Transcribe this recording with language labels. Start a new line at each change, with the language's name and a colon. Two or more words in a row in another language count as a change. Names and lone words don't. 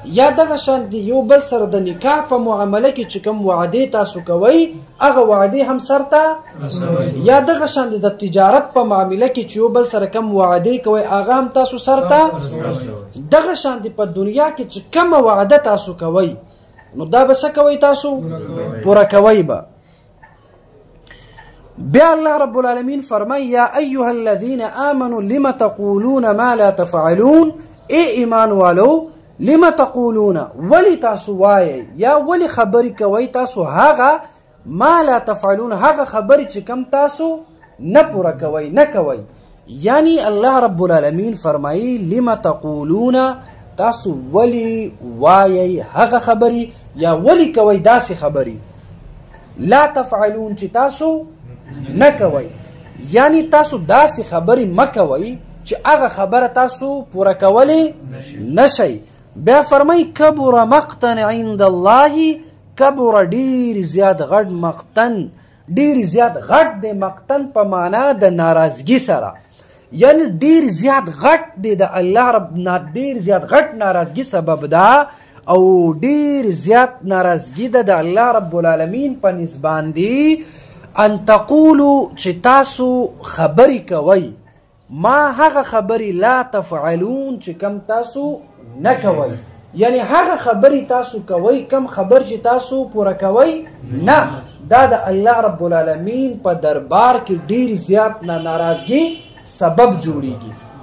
Pashto: یا دغه شان د یو بل سره د نکاح په معامله کې چې کوم وعدې تاسو کوئ هغه وعدې هم سرته یا دغه شان د تجارت په معامله کې چې یو بل سره کوم وعدې کوئ هغه هم تاسو سرته دغه شان په دنیا کې چې کومه وعده تاسو کوئ نو دا به څه کوئ تاسو پوره کوئ به بیا الله رب العالمین فرمای
Arabic: یا ایها الذین آمنوا لم تقولون ما لا تفعلون
Urdu: ای ایمان والو
Arabic: لم تقولون
Pashto: ولی تاسو وایي یا ولی خبرې کوئ تاسو هغه
Arabic: ما لا تفعلون
Pashto: هغه خبرې چې کم تاسو نه پوره کوئ نه کوئ یعنی الله رب العالمین فرمایي
Arabic: لم تقولون
Pashto: تاسو ولی وایي هغه خبرې یا ولی کوئ داسې خبرې
Arabic: لا تفعلون
Pashto: چې تاسو نه کوئ یعنی تاسو داسې خبرې مه کوئ چې هغه خبره تاسو پوره کولی نشئ بیا فرمای
Arabic: کبر مقتا عند الله
Pashto: کبر ډیر زیات غټ مقتن ډیر زیات غټ دی مقتن په معنا د ناراضګي سره یعنی ډیر زیات غټ دی د الله رب ډیر زیات غټ ناراضګي سبب ده او ډیر زیات ناراضګي ده د الله رب العالمین په نسبان دی
Arabic: ان تقولوا
Pashto: چې تاسو خبرې کوئ ما هغه خبرې
Arabic: لا تفعلون
Pashto: چې کم تاسو نه کوئ یعنی هغه خبرې تاسو کوئ کم خبر چې تاسو پوره کوئ نه دا د الله رب العالمین په دربار کې ډیر زیات ناراضګي سبب جوړیږي